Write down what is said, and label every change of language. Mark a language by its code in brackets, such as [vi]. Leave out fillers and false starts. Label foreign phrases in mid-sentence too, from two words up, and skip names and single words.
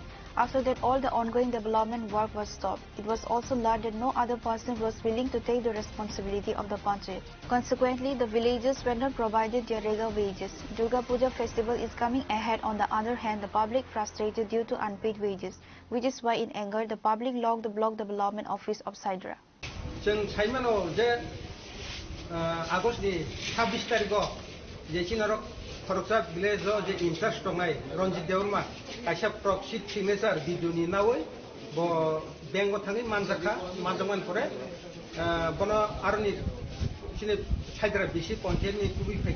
[en] After that, all the ongoing development work was stopped. It was also learned that no other person was willing to take the responsibility of the Panchayat. Consequently, the villagers were not provided their regular wages. Durga Puja festival is coming ahead. On the other hand, the public frustrated due to unpaid wages, which is why in anger, the public locked the block development office of Saidra. [brx] जों साइमानो जे आगस्टनि 26 तारिखआव जे चिनारक खरकसा भिलेजाव जे इनचार्ज दंनाय रनजित देवरमा कायसा प्रक्सिट सिगनेचार भिडिअनि नावै ब बेंग थाङै मानजाखा मानजामान परे बन आरनि सिने साइद्रा बिसि पन्चायतनि कुबि फैके